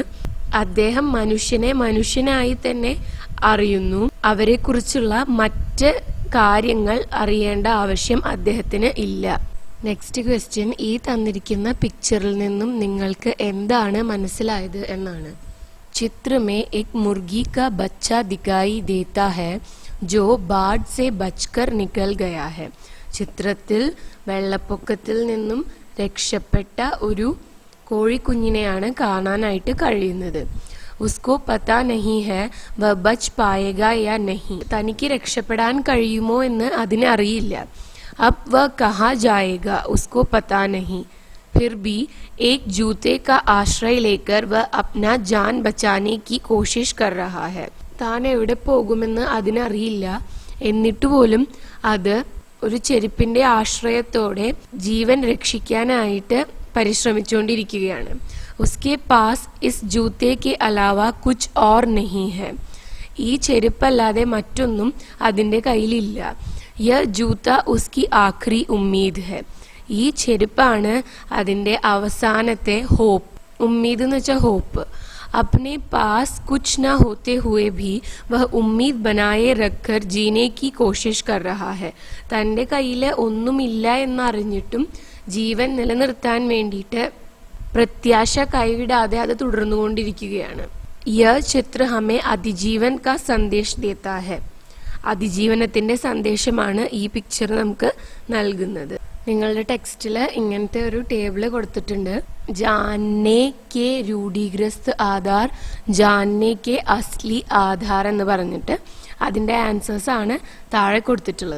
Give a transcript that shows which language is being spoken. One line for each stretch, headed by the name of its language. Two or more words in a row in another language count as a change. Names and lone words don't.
Malayalam: അദ്ദേഹം മനുഷ്യനെ മനുഷ്യനായി തന്നെ അറിയുന്നു. അവരെക്കുറിച്ചുള്ള മറ്റ് കാര്യങ്ങൾ അറിയേണ്ട ആവശ്യം അദ്ദേഹത്തിന് ഇല്ല.
English: next question,
Malayalam: ഈ തന്നിരിക്കുന്ന പിക്ചറിൽ നിന്നും നിങ്ങൾക്ക് എന്താണ് മനസ്സിലായത് എന്നാണ്.
Hindi: ചിത്ര में एक मुर्गी का बच्चा दिखाई देता है जो बाढ़ से बचकर निकल गया है.
Malayalam: ചിത്രത്തിൽ വെള്ളപ്പൊക്കത്തിൽ നിന്നും രക്ഷപ്പെട്ട ഒരു കോഴിക്കുഞ്ഞിനെയാണ് കാണാനായിട്ട് കഴിയുന്നത്.
Hindi: उसको पता नहीं है वो बच पाएगा या नहीं.
Malayalam: തനിക്ക് രക്ഷപ്പെടാൻ കഴിയുമോ എന്ന് അതിനറിയില്ല.
Hindi: अब वह कहाँ जाएगा उसको पता नहीं. फिर भी एक जूते का आश्रय लेकर वह अपना जान बचाने की कोशिश कर रहा है.
Malayalam: താൻ എവിടെ പോകുമെന്ന് അതിനറിയില്ല, എന്നിട്ടുപോലും അത് ഒരു ചെരുപ്പിന്റെ ആശ്രയത്തോടെ ജീവൻ രക്ഷിക്കാനായിട്ട് പരിശ്രമിച്ചുകൊണ്ടിരിക്കുകയാണ്.
Hindi: उसके पास इस जूते के अलावा कुछ और नहीं है.
Malayalam: ഈ ചെരുപ്പല്ലാതെ മറ്റൊന്നും അതിന്റെ കയ്യിലില്ല.
Hindi: यह जूता उसकी आखिरी उम्मीद है.
Malayalam: ഈ ചെരുപ്പാണ് അതിന്റെ അവസാനത്തെ ഹോപ്പ്. ഉമ്മീദ് എന്ന് വെച്ചാൽ ഹോപ്പ്.
Hindi: अपने पास कुछ न होते हुए भी वह उम्मीद बनाए रखकर जीने की कोशिश कर रहा है.
Malayalam: തന്റെ കയ്യിൽ ഒന്നുമില്ല എന്നറിഞ്ഞിട്ടും ജീവൻ നിലനിർത്താൻ വേണ്ടിയിട്ട് പ്രത്യാശ കൈവിടാതെ അത് തുടർന്നുകൊണ്ടിരിക്കുകയാണ്.
Hindi: यह चित्र हमें അതിജീവൻ का संदेश देता है.
Malayalam: അതിജീവനത്തിന്റെ സന്ദേശമാണ് ഈ പിക്ചർ നമുക്ക് നൽകുന്നത്. നിങ്ങളുടെ ടെക്സ്റ്റിൽ ഇങ്ങനത്തെ ഒരു ടേബിൾ കൊടുത്തിട്ടുണ്ട്.
Hindi: जाने के रूढ़िग्रस्त आधार, जाने के असली आधार
Malayalam: എന്ന് പറഞ്ഞിട്ട് അതിന്റെ ആൻസേഴ്സ് ആണ് താഴെ കൊടുത്തിട്ടുള്ളത്.